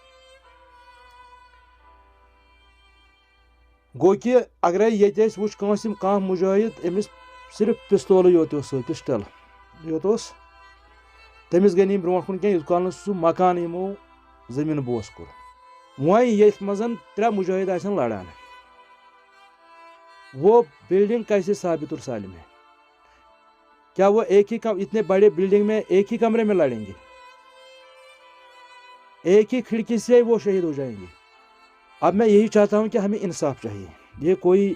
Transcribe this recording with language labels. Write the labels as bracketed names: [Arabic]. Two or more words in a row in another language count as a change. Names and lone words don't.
[Kashmiri] گوٚو کہِ اگرے ییٚتہِ أسۍ وٕچھ کانٛہہ مُجٲہِد أمِس صرف پِستولٕے یوت اوس سۭتۍ پِسٹل یوت اوس تٔمِس گٔے نہٕ یِم برونٛٹھ کُن کینٛہہ یوٗت کال نہٕ سُہ مکان یِمو زٔمیٖن بوس کوٚر وۄنۍ ییٚتھۍ منٛز 3 مُجٲہِد آسن لڑان [Urdu] وہ بلڈنگ کیسے ثابت اور سالم ہے کیا وہ ایک ہی اتنے بڑے بلڈنگ میں ایک ہی کمرے میں لڑیں گے ایک ہی کھڑکی سے وہ شہید ہو جائیں گے اب میں یہی چاہتا ہوں کہ ہمیں انصاف چاہیے یہ کوئی